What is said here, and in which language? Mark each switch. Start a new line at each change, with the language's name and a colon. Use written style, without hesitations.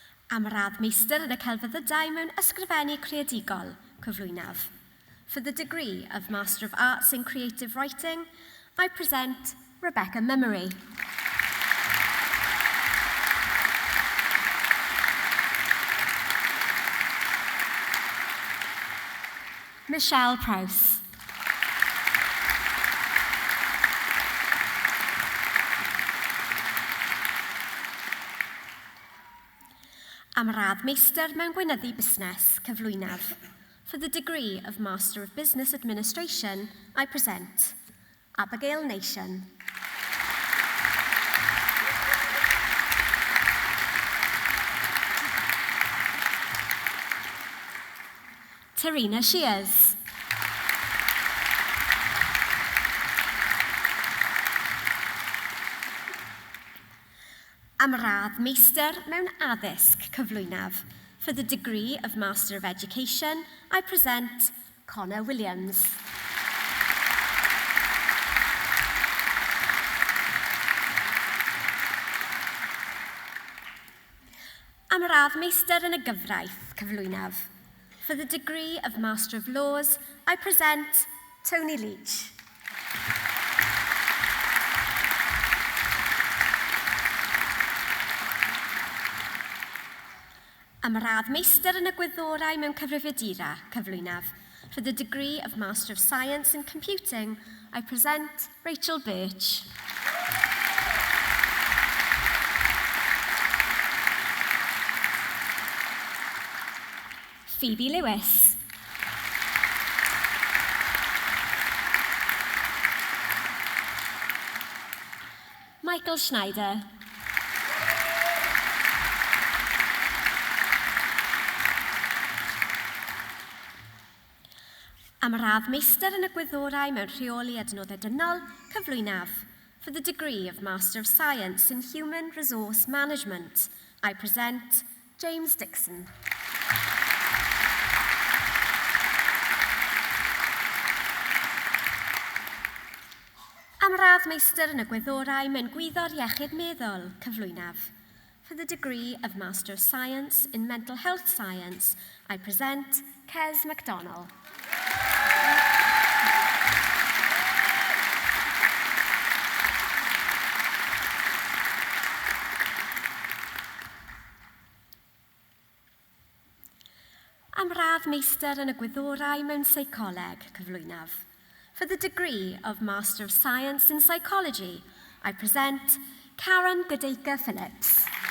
Welsh: Am radd meistr yn y celfyddydau mewn ysgrifennu creadigol, cyflwynaf.
English: For the degree of Master of Arts in Creative Writing, I present Rebecca Memory. Michelle Prowse.
Welsh: Am radd meistr mewn gweinyddu busnes, cyflwynaf.
English: For the degree of Master of Business Administration, I present Abigail Nation. Tarina Shears.
Welsh: Am radd meistr mewn addysg, cyflwynaf.
English: For the degree of Master of Education, I present Connor Williams.
Welsh: Am radd meistr yn y gyfraith, cyflwynaf.
English: For the degree of Master of Laws, I present Tony Leach.
Welsh: Am radd meistr yn y gwyddorau mewn cyfrifiadura, cyflwynaf.
English: For the degree of Master of Science in Computing, I present Rachel Birch. Phoebe Lewis. Michael Schneider.
Welsh: Am radd meistr yn y gwyddorau mewn rheoli adnoddau dynol, cyflwynaf.
English: For the degree of Master of Science in Human Resource Management, I present James Dixon.
Welsh: Am radd meistr yn y gwyddorau mewn gwyddor iechyd meddwl, cyflwynaf.
English: For the degree of Master of Science in Mental Health Science, I present Kes MacDonald.
Welsh: Am radd meistr yn y gwyddorau mewn seicoleg, cyflwynaf.
English: For the degree of Master of Science in Psychology, I present Karen Godeika Phillips.